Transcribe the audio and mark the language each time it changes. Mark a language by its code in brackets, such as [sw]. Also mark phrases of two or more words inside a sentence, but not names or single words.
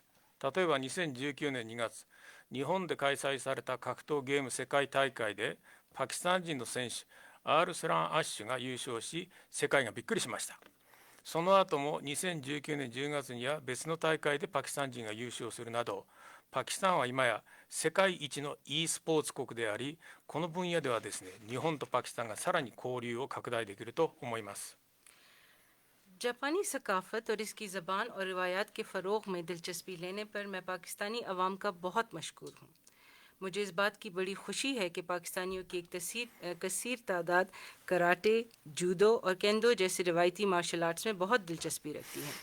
[ja] 例えば2019年2月、日本で開催された格闘ゲーム世界大会でパキスタン人の選手アールスラン・アッシュが優勝し、世界がびっくりしました。その後も2019年10月には別の大会でパキスタン人が優勝するなど、パキスタンは今や世界一の e スポーツ国であり、この分野ではですね、日本とパキスタンがさらに交流を拡大できると思います。 [ur] جاپانی ثقافت اور اس کی زبان اور روایات کے فروغ میں دلچسپی لینے پر میں پاکستانی عوام کا بہت مشکور ہوں. مجھے اس بات کی بڑی خوشی ہے کہ پاکستانیوں کی ایک کثیر تعداد کراٹے، جوڈو اور کیندو جیسی روایتی [en] martial arts [ur] میں بہت دلچسپی رکھتی ہیں.